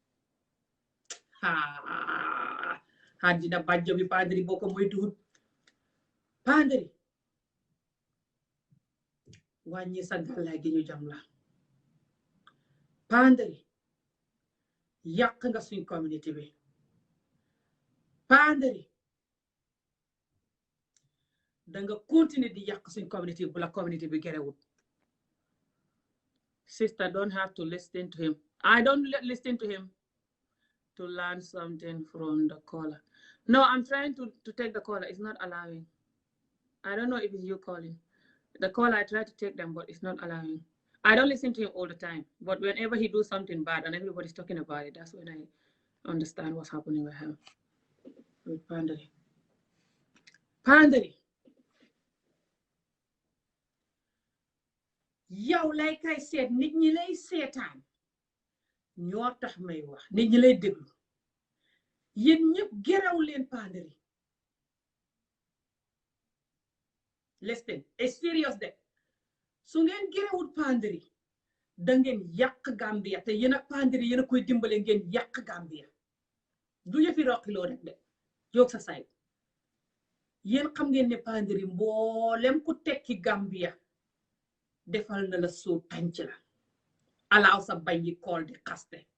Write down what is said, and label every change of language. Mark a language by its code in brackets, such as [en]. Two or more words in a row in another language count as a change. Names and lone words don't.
[wo] àddina bàjjo bi Panderi boo ko moytuwul Panderi wàññi sa gàllaay gi ñu jam la Panderi yàq nga suñ communauté bi Panderi danga continuer di yàq suñ communauté bu la communauté bi gerewul [en] sister don't have to listen to him I don't listen to him to learn something from the caller no I'm trying to take the caller it's not allowing I don't know if it's you calling the caller I try to take them but it's not allowing I don't listen to him all the time but whenever he do something bad and everybody's talking about it that's when I understand what's happening with him with [wo] Panderi yow lay kay seet nit ñi lay seetaan ñoo tax may wax nit ñi lay déglu yéen ñëpp geraw leen Panderi [en] listen it's serious [wo] de su ngeen gerewut Panderi da ngeen yàq Gambia te yéen ak Panderi yéen a koy dimbale ngeen yàq Gambia du yëfi roqiloo rek de jóg sa say yéen xam ngeen ne Panderi mboolem ku tekki Gambia defal na la soo tànc la alaaw sa bañ yi kool di xaste